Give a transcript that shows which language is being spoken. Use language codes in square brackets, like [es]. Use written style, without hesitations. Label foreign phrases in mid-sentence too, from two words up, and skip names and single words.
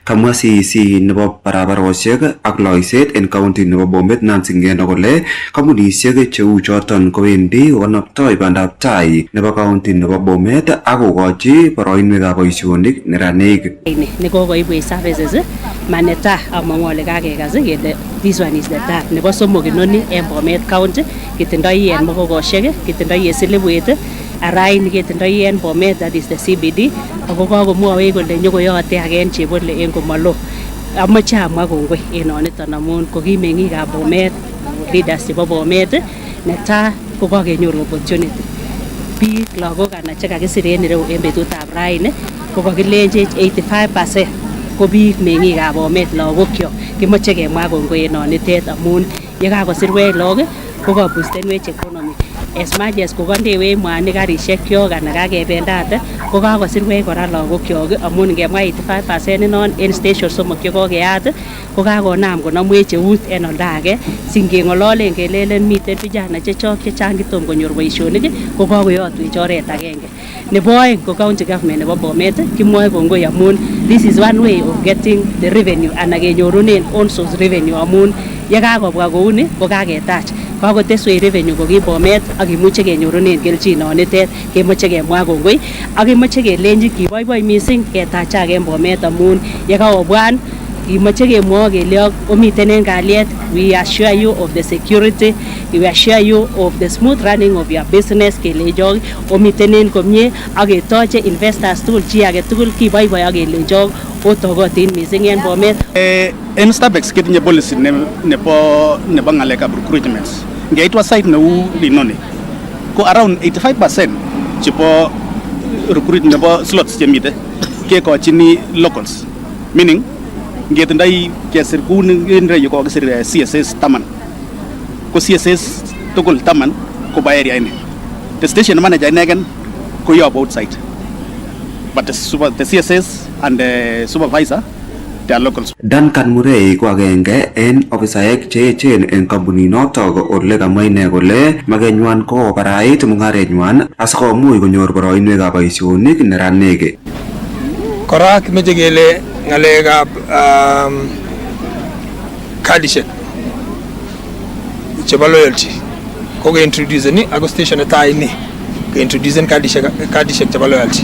[kln] Kamwa CEC nebo barabarosiek ak loiset en county nebo Bomet Nancy Ngeno kole kampunisiek cheu choton kowendi kokanoptoi bandab tai nebo county nebo Bomet ak kokochi boroinwekab boisionik neranik. Nekokoibwech services maneta amang'u ale kakekas kele [en] this one is the time. [kln] Nebo somok inoni en Bomet County ketindoi en Mokokosiek, ketindoi en Silibwet, araini ketindoi en Bomet, [en] that is the CBD, [kln] ako kakomwawech kole nyokoyote age en Chebole en komalo. Amoche amwa kongoi en oniton amun ko ki meng'ikab Bomet, leaders chebo Bomet, netai ko kakenyoru opportunity. Biik lagok anan chekakisir en ireu en betutab raini ko kakilenjech 85% ko biik meng'ikab Bomet lagokyok. Kimoche kemwa kongoi en onitet amun yekakosirwech lagok ko kabustenwech economy. [en] As much as [kln] kokandewech mwanik karishekyok anan kakebendate ko kakosirwech kora lagokyok amun ngemwa 85% inon en station somok chekokeyat ko kakonam konamwech eut en oldage singeng'ololen kelelen miten vijana chechok chechang kitom konyor boisionik ko kakoyotwech oret agenge. Nebo oeng ko [en] county government [kln] nebo Bomet kimwoe kongoi amun [en] this is one way of getting the revenue [kln] anan kenyorunen [en] own source revenue [kln] amun yekakobwa kouni ko kaketach kakoteswech revenue ko ki Bomet ak kimuche kenyorunen kelchin nonitet. Kemoche kemwa kongoi ak kemoche kelenji kiboiboi mising ketachak en Bomet amun yekakobwan kimoche kemwoi kele omiten en kalyet. [en] We assure you of the security, we assure you of the smooth running of your business. [kln] Kelejok omiten en komie ak ketoche investors tugul chi age tugul kiboiboi ak kelejok otokotin mising en Bomet. En Starbex ketinye policy nebo ng'alekab recruitments. Ngeitwa site neu linoni ko around 85% chebo recruit nebo slots chemite kekochini locals, meaning ngetindoi kesir kou en reyu kokisir CSS 10 ko CSS tugul 10 koba area ini. [en] The station manager [kln] inegen ko yobu [en] outside, but the CSS and the supervisor they are locals. [kln] Duncan Murray ko agenge en ofisaek che echen en kampunit notok ole kamwa ine kole makenywan ko barait mung'arenywan asikomuch konyor boroinwekab boisionik neranik. Kora kimeche kele ng'alekab kadishek chebo loyalty ko ke-introduce ni ako station netai ni ke-introduce kadishek chebo loyalty.